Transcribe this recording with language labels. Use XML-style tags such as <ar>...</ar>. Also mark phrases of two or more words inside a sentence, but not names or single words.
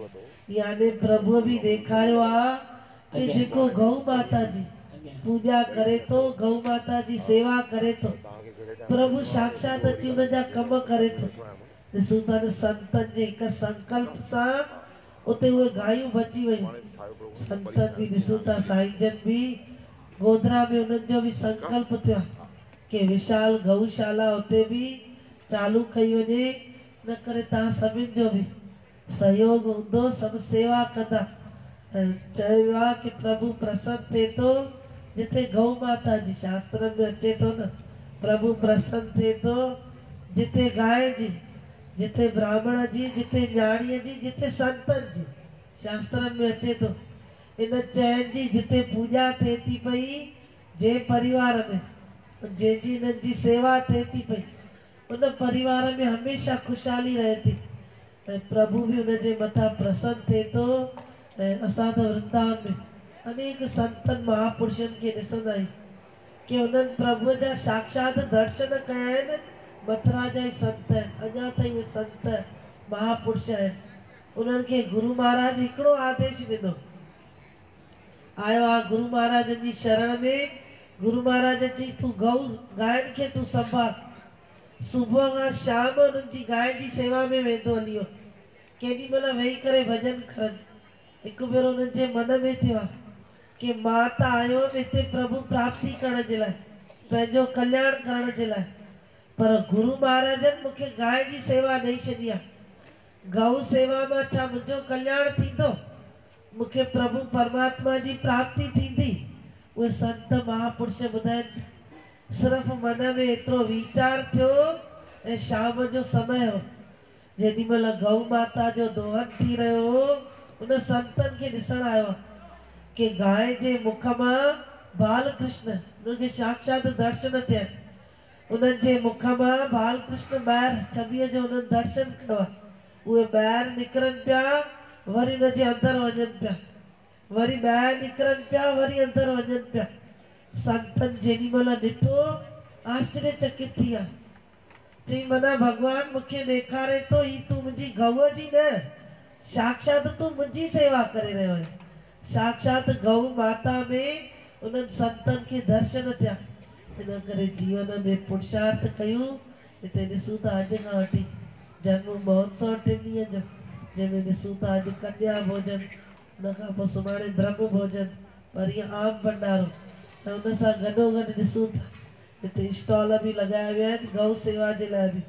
<sd>यानी प्रभुअ बि ॾेखारियो आहे कि जेको गौ माता जी पूॼा करे थो, गौ माता जी सेवा करे थो, प्रभु साक्षात अची उन जा कम करे थो। ॾिसूं था न संतनि जे हिकु संकल्प सां उते उहे गायूं बची वयूं। संतनि बि ॾिसूं था, साईं जन बि गोधरा में उन्हनि जो बि संकल्प थियो कि विशाल गौशाला उते बि चालू कई वञे। न करे तव्हां सभिनि जो बि सहयोग हूंदो, सभु सेवा कंदा। ऐं चयो वियो आहे कि प्रभु प्रसन्न थिए थो जिते गौ माता जी, शास्त्र में अचे थो न, प्रभु प्रसन्न थिए थो जिते गांइ जी जिथे ब्राह्मण जी, जिथे न्याणीअ जी, जिथे संतन जी, शास्त्रनि में अचे तो इन चैन जी जिथे पूजा थे थी पई जे परिवार में, जंहिंजी इन्हनि जी सेवा थे थी पई उन परिवार में हमेशा खुशहाली रहे थी ऐं प्रभु भी उनजे मथां प्रसन्न थे तो। ऐं असां त वृंदावन में अनेक संतन महापुरुषनि खे ॾिसंदा आहियूं कि उन्हनि प्रभुअ जा साक्षात दर्शन कया आहिनि। मथुरा जा ई संत आहिनि, अञा ताईं उहे संत महापुरुष आहिनि। उन्हनि खे गुरु महाराज हिकिड़ो आदेश ॾिनो, आयो आहे गुरु महाराज जी शरण में। गुरु महाराज जी तूं गऊ गायन खे तूं संभाल, सुबुह खां शाम उन्हनि जी गाय जी सेवा में वेंदो हली वियो, केॾी महिल वेही करे भॼन करनि। हिकु भेरो उन्हनि जे मन में थियो आहे कि मां त आयो हुअमि हिते प्रभु प्राप्ति करण जे लाइ, पंहिंजो कल्याण करण जे लाइ, पर गुरु महाराजनि मूंखे गाय जी सेवा ॾेई छॾी आहे। गऊ सेवा में छा मुंहिंजो कल्याण थींदो, मूंखे प्रभु परमात्मा जी प्राप्ति थींदी। उहे संत महापुरुष ॿुधाइनि सिर्फ़ु मन में एतिरो वीचार थियो ऐं शाम जो समय हो, जेॾी महिल गऊ माता जो दोहन थी रहियो हो, उन संतनि खे ॾिसण आयो कि गाय जे मुख मां बाल कृष्ण, उनखे साक्षात दर्शन थिया, उन्हनि जे मुख मां बाल कृष्ण ॿाहिरि छबीअ जो उन्हनि दर्शन कयो आहे। उहे ॿाहिरि निकिरनि पिया, वरी उनजे अंदरि वञनि पिया, वरी ॿाहिरि निकिरनि पिया, वरी अंदरि वञनि पिया। संतनि जेॾी महिल ॾिठो आश्चर्यचकित थी विया, चई माना भॻवान मूंखे ॾेखारे थो ही तूं मुंहिंजी गऊअ जी न, साक्षात तूं मुंहिंजी सेवा करे रहियो आहीं। साक्षात गऊ माता में उन्हनि संतनि खे दर्शन थिया। इन करे जीवन में पुरुषार्थ कयूं। हिते ॾिसूं था अॼु खां वठी जन्म महोत्सव 3 ॾींहं जो, जंहिंमें ॾिसूं था अॼु कन्या भोजन, उन खां पोइ सुभाणे ब्रह्म भोजन, वरी आम भंडारो, ऐं उन सां गॾोगॾु ॾिसूं था हिते स्टॉल बि लॻाया विया आहिनि गऊ सेवा जे लाइ बि।</sd>